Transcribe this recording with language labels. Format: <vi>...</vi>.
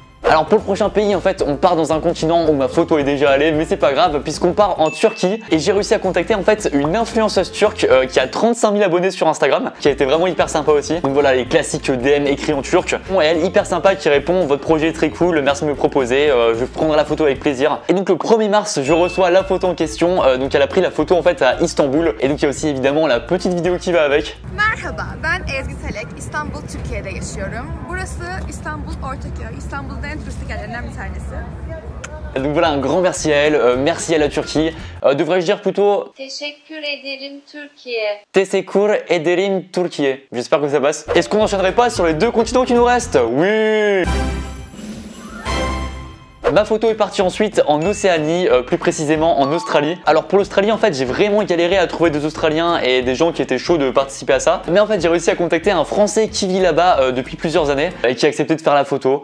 <fr>Alors pour le prochain pays, en fait, on part dans un continent où ma photo est déjà allée, mais c'est pas grave puisqu'on part en Turquie et j'ai réussi à contacter en fait une influenceuse turque qui a 35 000 abonnés sur Instagram, qui a été vraiment hyper sympa aussi. Donc voilà, les classiques DM écrits en turc. Bon, et elle hyper sympa qui répond: votre projet est très cool, merci de me proposer, je prendrai la photo avec plaisir. Et donc le 1er mars, je reçois la photo en question. Donc elle a pris la photo en fait à Istanbul et donc il y a aussi évidemment la petite vidéo qui va avec.</fr> <tr>Merhaba, ben Ezgi Selek, İstanbul, Türkiye'de yaşıyorum. Burası İstanbul Ortaköy, İstanbul'un en turistik yerlerinden bir tanesi.</tr> <fr>Donc voilà, un grand merci à elle, merci à la Turquie. Devrais-je dire plutôt</fr> <tr>Teşekkür ederim Türkiye. Teşekkür ederim Türkiye.</tr> <fr>J'espère que ça passe. Est-ce qu'on n'enchaînerait pas sur les 2 continents qui nous restent? Oui. Ma photo est partie ensuite en Océanie, plus précisément en Australie. Alors pour l'Australie, en fait, j'ai vraiment galéré à trouver des Australiens et des gens qui étaient chauds de participer à ça. Mais en fait, j'ai réussi à contacter un Français qui vit là-bas depuis plusieurs années et qui a accepté de faire la photo.</fr>